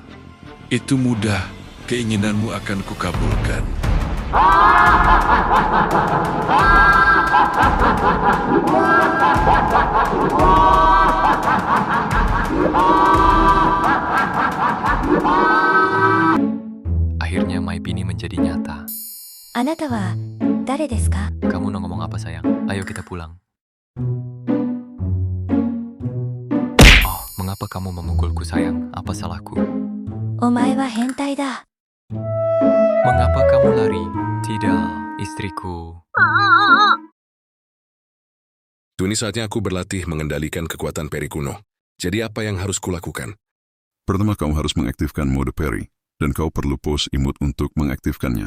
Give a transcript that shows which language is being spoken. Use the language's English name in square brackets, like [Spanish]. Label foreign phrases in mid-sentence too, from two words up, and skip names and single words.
[Indonesian] Itu mudah, keinginanmu akan kukabulkan. Akhirnya My Bini menjadi nyata. [Japanese] あなたは誰ですか? [Indonesian] Kamu mau ngomong apa sayang? Ayo kita pulang. Oh, mengapa kamu memukulku sayang? Apa salahku? [Japanese] お前は変態だ. [Indonesian] Mengapa kamu lari? Tidak, istriku. Ini saatnya aku berlatih mengendalikan kekuatan peri kuno. Jadi apa yang harus kulakukan? Pertama kamu harus mengaktifkan mode peri, dan kau perlu pose imut untuk mengaktifkannya.